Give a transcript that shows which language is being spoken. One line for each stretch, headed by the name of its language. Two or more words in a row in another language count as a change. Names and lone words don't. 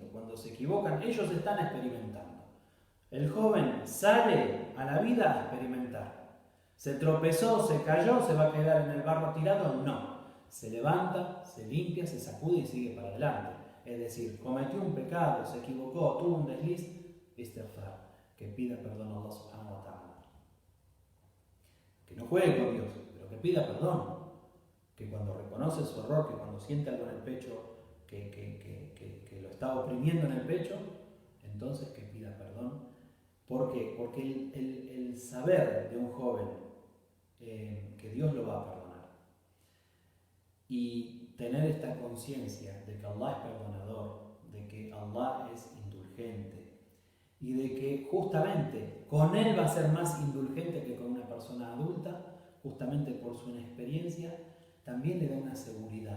Spanish: Cuando se equivocan, ellos están experimentando. El joven sale a la vida a experimentar. ¿Se tropezó, se cayó, se va a quedar en el barro tirado? No. Se levanta, se limpia, se sacude y sigue para adelante. Es decir, cometió un pecado, se equivocó, tuvo un desliz, istighfar, que pida perdón a
Arabic: الله سبحانه وتعالى.
Spanish: Que no juegue con Dios, pero que pida perdón. Que cuando reconoce su error, que cuando siente algo en el pecho, que lo está oprimiendo en el pecho, entonces que pida perdón. ¿Por qué? Porque el saber de un joven que Dios lo va a perdonar y tener esta conciencia de que Allah es perdonador, de que Allah es indulgente y de que justamente con Él va a ser más indulgente que con una persona adulta, justamente por su inexperiencia, también le da una seguridad.